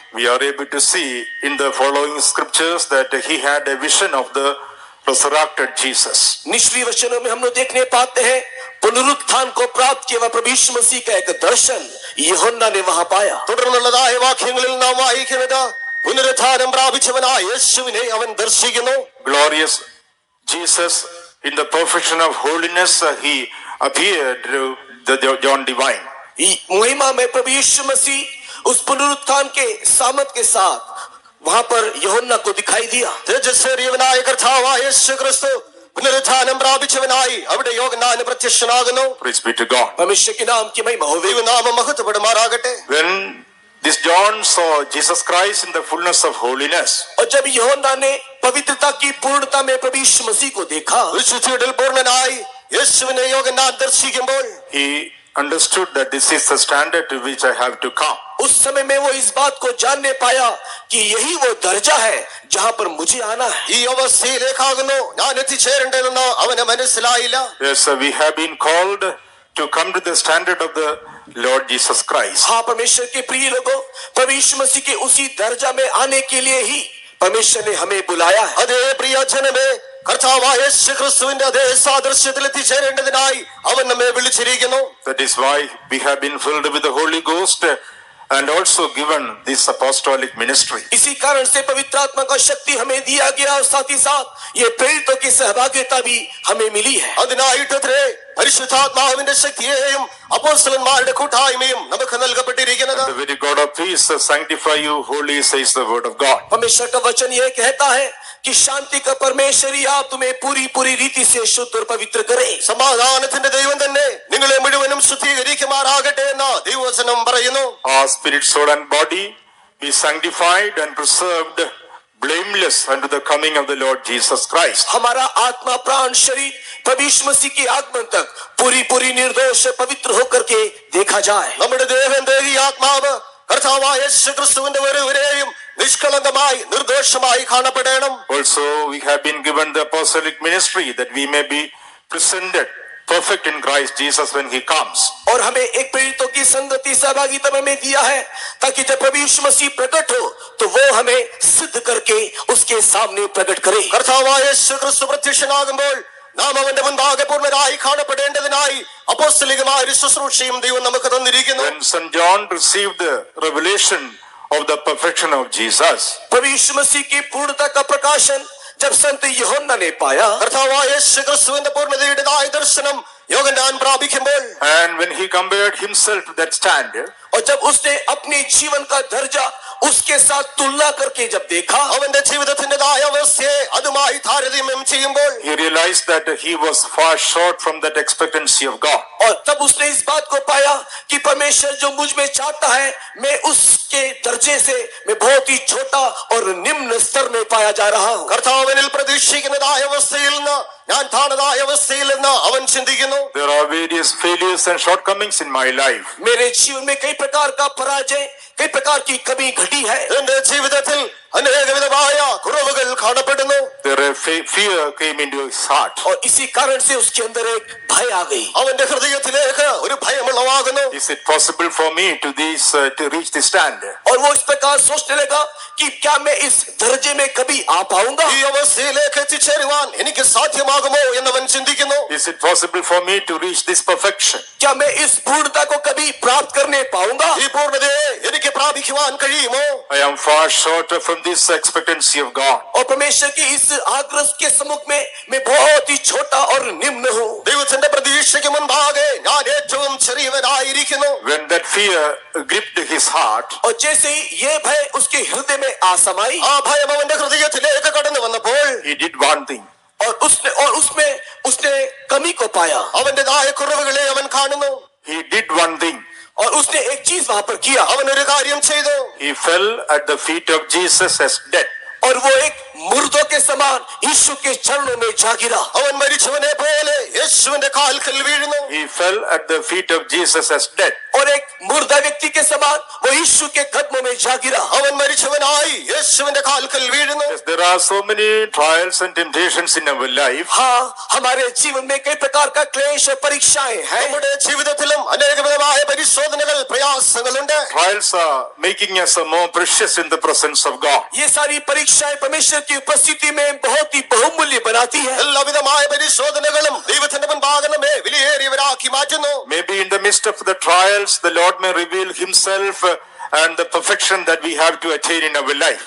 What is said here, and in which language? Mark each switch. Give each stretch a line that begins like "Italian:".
English: we are able to see in the following scriptures that he had a vision of the resurrected Jesus.
Hindi: निष्ठीय वचनों में हम लोग देखने पाते हैं पुनरुत्थान को प्राप्त किया हुआ प्रभु यीशु मसीह का एक दर्शन यूहन्ना ने वहां पाया.
Malayalam: തുടർന്നുള്ളതായ വാക്യങ്ങളിൽ നാം വായിക്കുന്നത് പുനരുത്ഥാനം പ്രാപിച്ചവനായ യേശുവിനെ അവൻ ദർശിക്കുന്നു.
English: Glorious Jesus, in the perfection of holiness, he appeared to the John Divine.
Hindi: महिमा में प्रभु यीशु मसीह उस पुनरुत्थान के सामर्थ के साथ वहां पर यूहन्ना को दिखाई दिया.
Malayalam: തേജസ്സേറിയവനായ കർത്താവായ യേശു ക്രിസ്തു പുനരുത്ഥാനം പ്രാപിച്ചവനായി അവിടെ യോഹന്നാന് പ്രത്യക്ഷനാകുന്നു.
English: Praise be to God.
Hindi: परमेश्वर के नाम की महिमा हो.
Malayalam: ദൈവനാമം മഹത്വപ്പെടുമാറാകട്ടെ.
English: When this John saw Jesus Christ in the fullness of holiness,
Hindi: और जब यूहन्ना ने पवित्रता की पूर्णता में प्रभु यीशु मसीह को देखा,
Malayalam: വിശുദ്ധിയിൽ പൂർണ്ണനായി യേശുവിനെ യോഹന്നാൻ ദർശിക്കുമ്പോൾ
English: he understood that this is the standard to which I have to come.
Hindi: उस समय में वो इस बात को जानने पाया कि यही वो दर्जा है जहां पर मुझे आना है.
Malayalam: ഈ അവസ്ഥയിലേക്കാകുന്നു ഞാൻ എത്തിച്ചേരേണ്ടതെന്ന് അവന് മനസ്സിലായില്ല.
English: Yes, we have been called to come to the standard of the Lord Jesus Christ.
Hindi: हाँ, परमेश्वर के प्रिय लोगों, प्रभु यीशु मसीह के उसी दर्जा में आने के लिए ही परमेश्वर ने हमें बुलाया है.
Malayalam: അതേ പ്രിയ ജനമേ, കർത്താവായ യേശു ക്രിസ്തുവിന്റെ അതേ സാദൃശ്യത്തിൽ എത്തിച്ചേരേണ്ടതിനായി അവൻ നമ്മെ വിളിച്ചിരിക്കുന്നു.
English: That is why we have been filled with the Holy Ghost and also given this apostolic ministry.
Hindi: इसी कारण से पवित्र आत्मा का शक्ति हमें दिया गया और साथ ही साथ ये प्रेरितों की सहभागिता भी हमें मिली है.
Malayalam: അതിനായിട്ടത്രേ പരിശുദ്ധാത്മാവിന്റെ ശക്തിയെയും അപ്പോസ്തലന്മാരുടെ കൂട്ടായ്മയും നമുക്ക് നൽകപ്പെട്ടിരിക്കുന്നത്.
English: The very God of peace sanctify you wholly, says the word of God.
Hindi: परमेश्वर का वचन यह कहता है कि शांति का परमेश्वर ही आप तुम्हें पूरी पूरी रीति से शुद्ध और पवित्र करे.
Malayalam: സമാധാനത്തിന്റെ ദൈവം തന്നെ നിങ്ങളെ മുഴുവനും ശുദ്ധീകരിക്കുമാറാകട്ടെ എന്ന് ദൈവവചനം പറയുന്നു.
English: Our spirit, soul and body be sanctified and preserved blameless unto the coming of the Lord Jesus Christ.
Hindi: हमारा आत्मा प्राण शरीर प्रभु यीशु मसीह के आगमन तक पूरी पूरी निर्दोष पवित्र होकर के देखा जाए.
Malayalam: നമ്മുടെ ദേഹം ദേഹി ആത്മാവ് കർത്താവായ യേശു ക്രിസ്തുവിന്റെ ഒരുവരെയും നിഷ്കളങ്കമായി നിർദോഷമായി കാണപ്പെടണം.
English: Also, we have been given the apostolic ministry that we may be presented perfect in Christ Jesus when he comes.
Hindi: और हमें एक प्रेरितों की संगति सहभागिता में हमें दिया है ताकि जब प्रभु यीशु मसीह प्रकट हो तो वो हमें सिद्ध करके उसके सामने प्रकट करे.
Malayalam: കർത്താവായ യേശു ക്രിസ്തു പ്രത്യക്ഷനാകുമ്പോൾ നാം അവന്റെ മുൻപാകെ പൂർണ്ണരായി കാണപ്പെടേണ്ടതിനായി അപ്പോസ്തലികമായ ഒരു ശുശ്രൂഷയും ദൈവം നമുക്ക് തന്നിരിക്കുന്നു.
English: When St. John received the revelation of the perfection of Jesus,
Hindi: प्रभु यीशु मसीह की पूर्णता का प्रकाशन जब संत यूहन्ना ने पाया,
Malayalam: കർത്താവായ യേശു ക്രിസ്തുവിന്റെ പൂർണ്ണതയുടേതായ ദർശനം യോഹന്നാൻ പ്രാപിക്കുമ്പോൾ
English: and when he compared himself to that standard,
Hindi: और जब उसने अपने जीवन का दर्जा उसके साथ तुलना करके जब देखा,
Malayalam: അവന്റെ ജീവിതത്തിന്റേതായ അവസ്ഥയെ അതുമായി താരതമ്യം ചെയ്യുമ്പോൾ
English: he realized that he was far short from that expectancy of God.
Hindi: और तब उसने इस बात को पाया कि परमेश्वर जो मुझ में चाहता है मैं उसके दर्जे से मैं बहुत ही छोटा और निम्न स्तर में पाया जा रहा हूँ.
Malayalam: കർത്താവിനിൽ പ്രതീക്ഷിക്കുന്നതായ അവസ്ഥയിൽ നിന്ന് ഞാൻ താണതായ അവസ്ഥയിൽ നിന്ന് അവൻ ചിന്തിക്കുന്നു.
English: There are various failures and shortcomings in my life.
Hindi: मेरे जीवन में कई प्रकार का पराजय, कई प्रकार की कमी घटी है.
Malayalam: എന്റെ ജീവിതത്തിൽ അനേകവിധമായ കുറവുകൾ കാണപ്പെടുന്നു.
English: There a fear came into his heart.
Hindi: और इसी कारण से उसके अंदर एक भय आ गई.
Malayalam: അവന്റെ ഹൃദയത്തിലേക്ക് ഒരു ഭയമുളവാകുന്നു.
English: Is it possible for me to reach this standard?
Hindi: और वो इस प्रकार सोचने लगा कि क्या मैं इस दर्जे में कभी आ पाऊंगा.
Malayalam: ഈ അവസ്ഥയിലേക്ക് എത്തിച്ചേരുവാൻ എനിക്ക് സാധ്യമാകുമോ എന്നവൻ ചിന്തിക്കുന്നു.
English: Is it possible for me to reach this perfection?
Hindi: क्या मैं इस पूर्णता को कभी प्राप्त करने पाऊंगा.
Malayalam: ഈ പൂർണ്ണതയെ എനിക്ക് പ്രാപിക്കുവാൻ കഴിയുമോ?
English: I am far short from this expectancy of God.
Hindi: और परमेश्वर की इस आग्रह के सम्मुख में मैं बहुत ही छोटा और निम्न हूँ.
Malayalam: ദൈവത്തിന്റെ പ്രതീക്ഷയ്ക്ക് മുൻപാകെ ഞാൻ ഏറ്റവും ചെറിയവനായിരിക്കുന്നു.
English: When that fear gripped his heart,
Hindi: और जैसे ही ये भय उसके हृदय में आसमाई,
Malayalam: ആ ഭയം അവന്റെ ഹൃദയത്തിലേക്ക് കടന്നു വന്നപ്പോൾ
English: he did one thing.
Hindi: और उसने कमी को पाया.
Malayalam: അവന്റേതായ കുറവുകളെ അവൻ കാണുന്നു.
English: He did one thing.
Hindi: और उसने एक चीज वहां पर किया.
Malayalam: അവൻ ഒരു കാര്യം ചെയ്തു.
English: He fell at the feet of Jesus as dead.
Hindi: और वो एक मुर्दों के समान यीशु के चरणों में जा गिरा।
Malayalam: അവൻ മരിച്ചവനെ പോലെ യേശുവിന്റെ കാൽക്കൽ വീഴുന്നു.
English: He fell at the feet of Jesus as dead.
Hindi: और एक मुर्दा व्यक्ति के समान वो यीशु के कदमों में जा गिरा।
Malayalam: അവൻ മരിച്ചവനായി യേശുവിന്റെ കാൽക്കൽ വീഴുന്നു.
English: Yes, there are so many trials and temptations in our life.
Hindi: हाँ, हमारे जीवन में कई प्रकार का क्लेश और परीक्षाएं हैं।
Malayalam: നമ്മുടെ ജീവിതത്തിലും അനേകവിധമായ പരിശോധനകൾ പ്രയാസങ്ങളുണ്ട്.
English: Trials are making us more precious in the presence of God.
Hindi: ये सारी परीक्षाएं परमेश्वर की उपस्थिति में बहुत ही बहुमूल्य बनाती है।
Malayalam: എല്ലാവിധമായ പരിശോധനകളും ദൈവത്തിന്റെ മുൻപാകെ നമ്മെ വിലയേറിയവരാക്കി മാറ്റുന്നു.
English: Maybe in the midst of the trials, the Lord may reveal Himself and the perfection that we have to attain in our life.